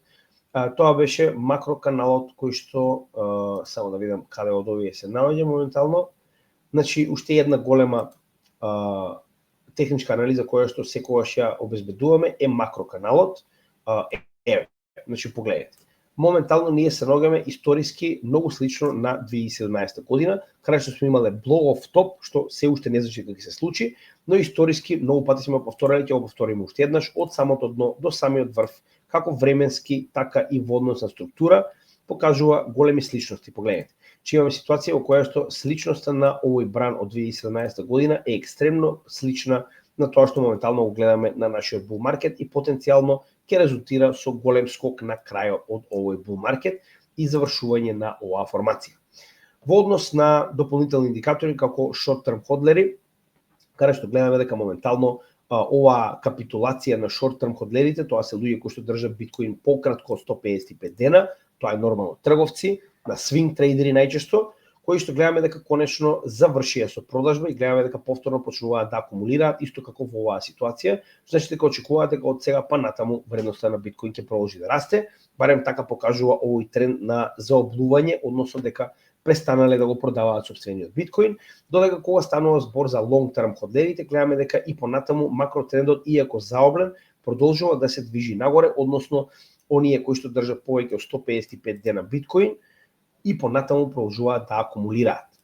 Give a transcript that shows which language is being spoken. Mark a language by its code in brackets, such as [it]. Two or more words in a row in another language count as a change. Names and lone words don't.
[mk] Тоа беше макроканалот кој што, само да видам каде од овие се наоѓа моментално. Значи, уште една голема техничка анализа која што секогаш ја обезбедуваме е макроканалот. Еве, значи погледнете. Моментално ние се наоѓаме историски многу слично на 2017 година, каде што сме имале [en] blow off top, [mk] што се уште не значи како ќе се случи, но историски многу пати сме повторили, ќе го повториме уште еднаш од самото дно до самиот врв, како временски, така и во односна структура, покажува големи сличности. Погледнете. Че имаме ситуација во која што сличноста на овој бран од 2017 година е екстремно слична на тоа што моментално го гледаме на нашиот [en] bull market [mk] и потенцијално ќе резултира со голем скок на крајот од овој [en] bull market [mk] и завршување на оваа формација. Во однос на дополнителни индикатори како [en] short term [mk] ходлери, каде што гледаме дека моментално оваа капитулација на [en] short term [mk] ходлерите, тоа се луѓе кои што држат биткоин пократко од 155 дена, тоа е нормално трговци, на свинг трейдери најчесто, кои што гледаме дека конечно завршија со продажба и гледаме дека повторно почнуваат да акумулираат, исто како во оваа ситуација, значи дека очекуваат дека од сега па натаму вредноста на биткоин ќе продолжи да расте, барем така покажува овој тренд на заоблување, односно дека престанале да го продаваат сопствениот биткоин, додека кога станува збор за [en] long term [mk] ходлерите, гледаме дека и понатаму макротрендот, иако заоблен, продолжува да се движи нагоре, односно оние кои што држат повеќе од 155 дена биткоин и понатаму продолжуваат да акумулираат.